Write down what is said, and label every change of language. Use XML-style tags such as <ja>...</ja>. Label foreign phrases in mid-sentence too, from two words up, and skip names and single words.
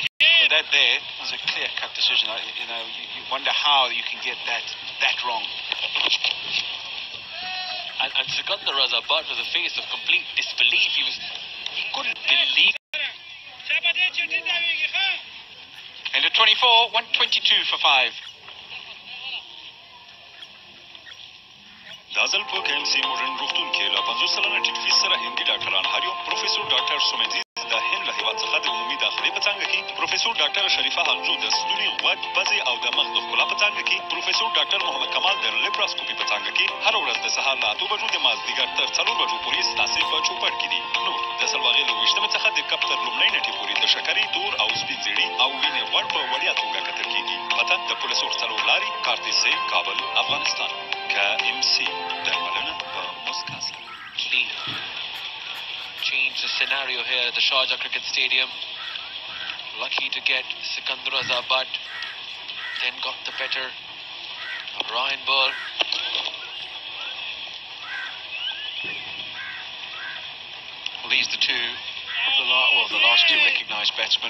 <en>But that there was a clear-cut decision. You wonder how you can get that wrong. And Sikandar Raza Bhatt was a face of complete disbelief. He couldn't believe. Into 24, 122 for 5.</en> <ps>دازل په KMC مورن روغتون کې له 50 سلنه ټیټ فیس سره هندي ډاکټران هر یو پروفیسور ډاکټر سومنزي د هند له هیواد څخه د عمومي داخلي په څانګه کې پروفیسور ډاکټر شریفه حقجو د ستوني غوږ پزې او د مخ د ښکلا په څانګه کې پروفیسور ډاکټر محمد کمال د لیپراسکوپي په څانګه کې هر ورځ د سهار له 8 بجو د مازدیګر تر 4 بجو پورې ستاسې په چوپړ کې دي نور د سلواغې له 20 څخه د کپ تر لومړۍ نټې پورې د شکرې تور او سپین زیړي او وینې غوړ په وړیا توګه کتل کېږي پته د پولیسو څلور لارې کارتي سیف کابل افغانستان KMC درملنه په مسکا سره</ps> <en>Change the scenario here at the Sharjah Cricket Stadium. Lucky to get Sikandar Raza Bhatt. Then got the better of Ryan Ball. Well, these are the two of the last two recognised batsmen.</en>